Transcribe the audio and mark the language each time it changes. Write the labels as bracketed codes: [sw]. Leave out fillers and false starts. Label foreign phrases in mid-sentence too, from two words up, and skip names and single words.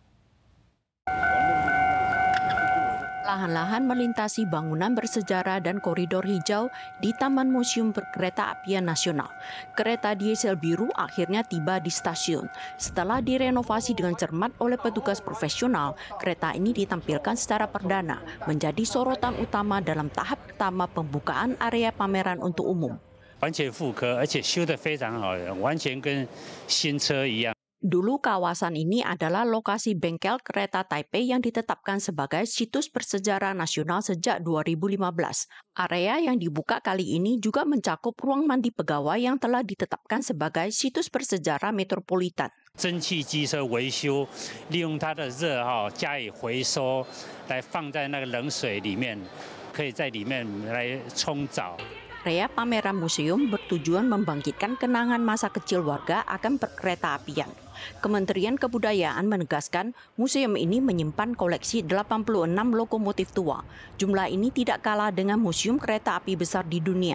[id] Lahan-lahan melintasi bangunan bersejarah dan koridor hijau di Taman Museum Perkeretaapian Nasional. Kereta diesel biru akhirnya tiba di stasiun. Setelah direnovasi dengan cermat oleh petugas profesional, kereta ini ditampilkan secara perdana, menjadi sorotan utama dalam tahap pertama pembukaan area pameran untuk umum. [zh] 完全复刻，而且修得非常好，完全跟新车一样。 [id] Dulu kawasan ini adalah lokasi bengkel kereta Taipei yang ditetapkan sebagai situs bersejarah nasional sejak 2015. Area yang dibuka kali ini juga mencakup ruang mandi pegawai yang telah ditetapkan sebagai situs bersejarah metropolitan. [zh] 蒸汽机车维修，利用它的热加以回收，来放在那个冷水里面，可以在里面来冲澡。 [id] Area pameran museum bertujuan membangkitkan kenangan masa kecil warga akan perkeretaapian. Kementerian Kebudayaan menegaskan museum ini menyimpan koleksi 86 lokomotif tua. Jumlah ini tidak kalah dengan museum kereta api besar di dunia.